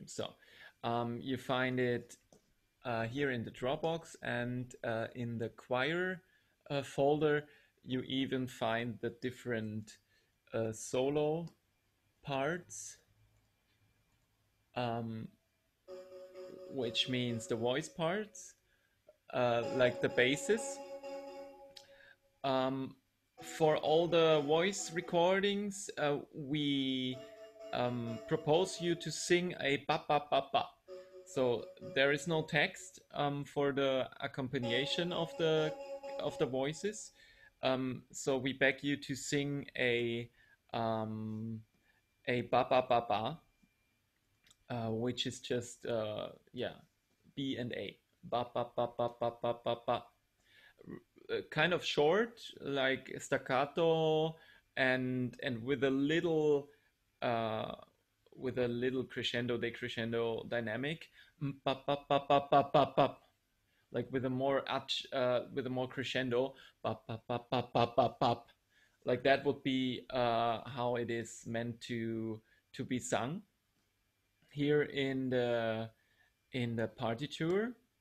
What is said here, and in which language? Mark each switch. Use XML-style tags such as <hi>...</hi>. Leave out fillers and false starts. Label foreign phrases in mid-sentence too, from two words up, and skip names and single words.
<en>So you find it here in the Dropbox, and in the choir folder, you even find the different solo parts, which means the voice parts, like the basses. For all the voice recordings, we propose you to sing a ba ba ba ba. So there is no text for the accompaniation of the voices. So we beg you to sing a ba ba ba ba, which is just B and A, ba ba ba ba ba ba ba ba. Kind of short, like staccato, and with a little crescendo decrescendo dynamic, like with a more crescendo, like that would be how it is meant to be sung here in the partiture.</en>